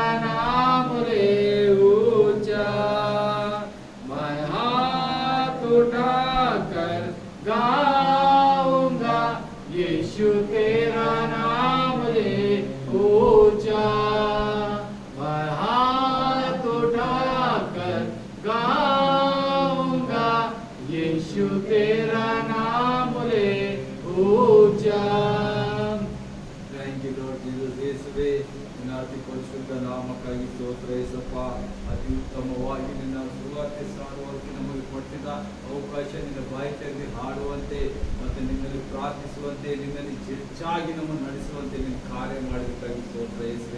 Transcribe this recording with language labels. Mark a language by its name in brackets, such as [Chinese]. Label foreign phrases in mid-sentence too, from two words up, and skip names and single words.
[Hindi] नाम ले ऊंचा, मैं हाथ उठाकर गाऊंगा यीशु तेरा नाम ले ऊंचा, मैं हाथ उठाकर गाऊंगा यीशु तेरा नाम ले ऊंचा. [English] Thank you Lord Jesus. [Kannada] ಯೇಸುವೇ ನಿನ್ನ ಅತಿ ಪರಿಶುದ್ಧ ನಾಮಕ್ಕಾಗಿ ಸ್ತೋತ್ರ ಏಸಪ್ಪ. ಅತಿ ಉತ್ತಮವಾಗಿ ನಿನ್ನ ಸುವಾರ್ತೆ ಸಾರುವಂತೆ ನಮಗೆ ಕೊಟ್ಟಿದ್ದ ಅವಕಾಶ ನಿನ್ನ ಬಾಯಿ ತೆರೆದು ಹಾಡುವಂತೆ ಮತ್ತು ನಿನ್ನಲ್ಲಿ ಪ್ರಾರ್ಥಿಸುವಂತೆ ನಿನ್ನಲ್ಲಿ ಹೆಚ್ಚಾಗಿ ನಮ್ಮನ್ನು ನಡೆಸುವಂತೆ ನಿನ್ನ ಕಾರ್ಯ ಮಾಡೋದಕ್ಕಾಗಿ ಸ್ತೋತ್ರ ಯೇಸುವೆ.